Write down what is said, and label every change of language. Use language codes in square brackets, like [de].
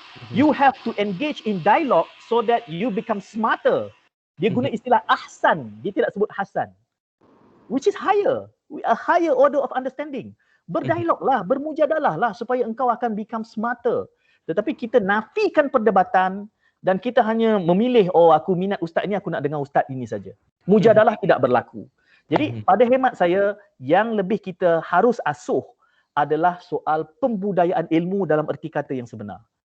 [en] You have to engage in dialogue so that you become smarter. [ms] Dia guna istilah ahsan, dia tidak sebut hasan. [en] Which is higher, a higher order of understanding. [ms] Berdialoglah, bermujadalah lah supaya engkau akan [en] become smarter. [ms] Tetapi kita nafikan perdebatan dan kita hanya memilih, oh aku minat ustaz ni, aku nak dengar ustaz ini saja. Mujadalah tidak berlaku. Jadi pada hemat saya, yang lebih kita harus asuh adalah soal pembudayaan ilmu dalam erti kata yang sebenar.